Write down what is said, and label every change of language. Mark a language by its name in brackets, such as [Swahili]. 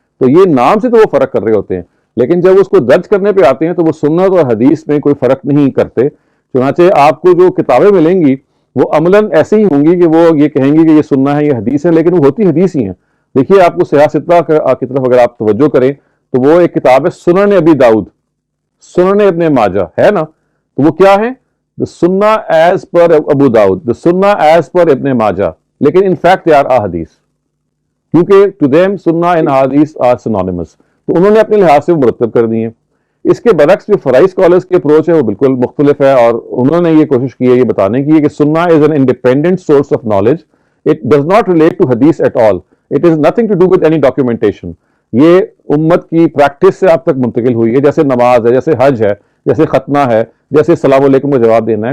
[Urdu] تو یہ نام سے تو وہ فرق کر رہے ہوتے ہیں, لیکن جب اس کو درج کرنے پہ آتے ہیں تو وہ سنت اور حدیث میں کوئی فرق نہیں کرتے. چنانچہ آپ کو جو کتابیں ملیں گی وہ عملاً ایسے ہی ہوں گی کہ وہ یہ کہیں گی کہ یہ سننا ہے, یہ حدیث ہے, لیکن وہ ہوتی حدیث ہی ہیں. دیکھیے, آپ کو سیاہ ستہ کی طرف اگر آپ توجہ کریں تو وہ ایک کتاب ہے سنن ابی داؤد, سنن ابن ماجہ ہے نا. تو وہ کیا ہے؟ [English] the sunnah as per Abu Dawud, the sunnah as per Ibn Majah, [Urdu] لیکن [English] in fact they are ahadith, [Urdu] کیونکہ [English] to them sunnah and ahadith are synonymous. [Urdu] تو انہوں نے اپنے لحاظ سے وہ مرتب کر دی ہیں. اس کے برعکس جو فرائی اسکالرس کی اپروچ ہے وہ بالکل مختلف ہے, اور انہوں نے یہ کوشش کی ہے یہ بتانے کی ہے کہ سننا [English] Is an independent source of knowledge, it does not relate to حدیث at all, it is nothing to do with any documentation. [Urdu] یہ امت کی پریکٹس سے آپ تک منتقل ہوئی ہے, جیسے نماز ہے, جیسے حج ہے, جیسے ختنہ ہے, جیسے السلام علیکم کا جواب دینا ہے.